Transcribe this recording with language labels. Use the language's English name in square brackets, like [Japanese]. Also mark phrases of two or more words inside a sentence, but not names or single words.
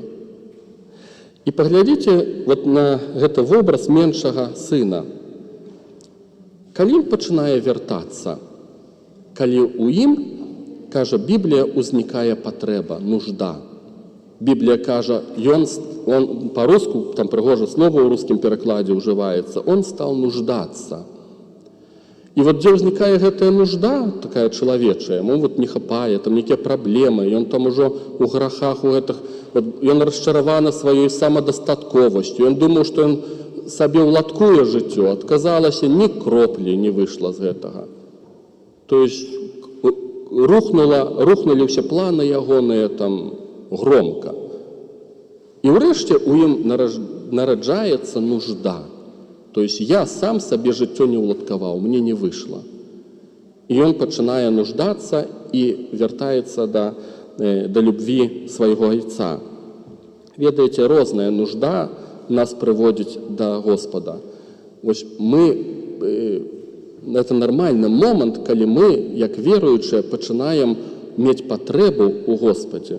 [Belarusian] І паглядзіце вот на гэты вобраз меншага сына. Калі ён пачынае вяртацца, калі ў ім, кажа Біблія, узнікае патрэба, нужда. Біблія кажа, [Russian] он по-руску, [Belarusian] там прыгожа слова ў рускім перакладзе ўжываецца, [Russian] он стал нуждацца. [Belarusian] І вот дзе ўзнікае гэтая нужда, такая чалавечая, ему вот не хапае, там нейкія праблемы, ён там ужо ў грахах, у гэтых, вот, ён расчараваны сваёй самадастатковасцю, ён думаў, што ён сабе ўладкуе жыццё, адказалася, ні кроплі не выйшла з гэтага. [Russian] То есть [Belarusian] рухнулі ўсе планы ягоныя там громка. І ўрэшце у ім нараджаецца нужда. [Russian] То есть [Belarusian] я сам сабе жыццё не ўладкаваў, мне не выйшла. І ён пачынае нуждацца і вяртаецца да любві свайго айца. Ведаеце, розная нужда нас прыводзіць да Господа. Вось это нармальны момант, калі мы, як веруючыя, пачынаем мець патрэбу ў Господе.